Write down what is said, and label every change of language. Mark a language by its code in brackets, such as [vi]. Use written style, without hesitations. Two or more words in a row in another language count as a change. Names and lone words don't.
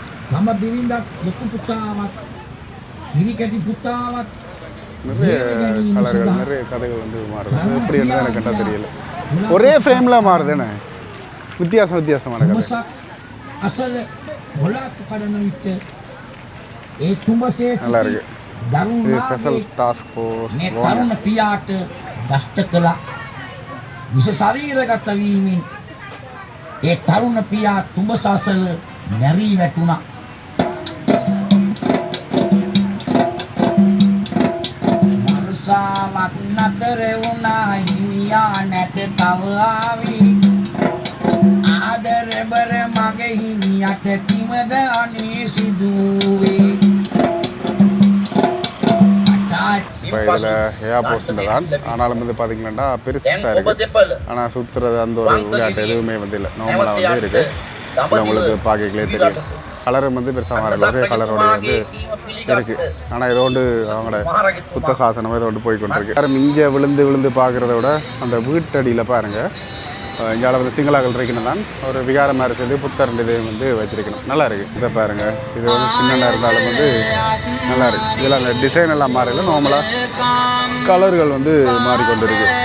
[si] තම බිරිඳක් ලොකු පුතාවත් හිරිකැටි පුතාවත් [ta] நிறைய கலர்கள் நிறைய கதைகள் வந்து மாறுது எப்படி என்ன எனக்கு கண்டா தெரியல ஒரே ஃப்ரேம்ல மாறுதுண்ணே வித்தியாசமான கதை [si] අසල මොලක් කඩන විට ඒ තුඹසේ [ta] நல்லா இருக்கு இது ஸ்பெஷல் [si] දරුණාගේ [en] task force [si] මේ තරුණ පියාට දෂ්ට කළා විස ශරීරගත වීමෙන් ඒ තරුණ පියා තුඹස අසල මැරී වැටුණා වර්ෂාවක් නතර වුණා හිමියා නැත තව ආවි ආදර බර මගේ හිමියට කිමද අනේ සිදුවේ [ta] இப்போ இதில் ஏஆ போஸ்ட் தான் ஆனாலும் வந்து பார்த்தீங்கன்னா பெருசாக இருக்குது ஆனால் சுற்றுறது அந்த ஒரு விளையாட்டு எதுவுமே வந்து இல்லை நார்மலாக வந்து இருக்குது இல்லை உங்களுக்கு பார்க்கலே தெரியும் கலரும் வந்து பெருசாக மாறல ஒரே கலரோட வந்து இருக்குது ஆனால் ஏதோ ஒன்று அவங்களோட புத்த சாசனம் ஏதோ ஒன்று போய் கொண்டிருக்கு யாரும் இங்கே விழுந்து பார்க்குறத விட அந்த வீட்டடியில் பாருங்கள் இங்கே வந்து சிங்களாக்கள் இருக்கணும் தான் ஒரு விகாரம் மாதிரி சேர்ந்து புத்தர் இது வந்து வச்சிருக்கணும் நல்லா இருக்குது இதை பாருங்கள் இது வந்து சின்ன இருந்தாலும் வந்து நல்லா இருக்குது இதில் அந்த டிசைன் எல்லாம் மாறல நார்மலாக கலர்கள் வந்து மாறிக்கொண்டு இருக்கு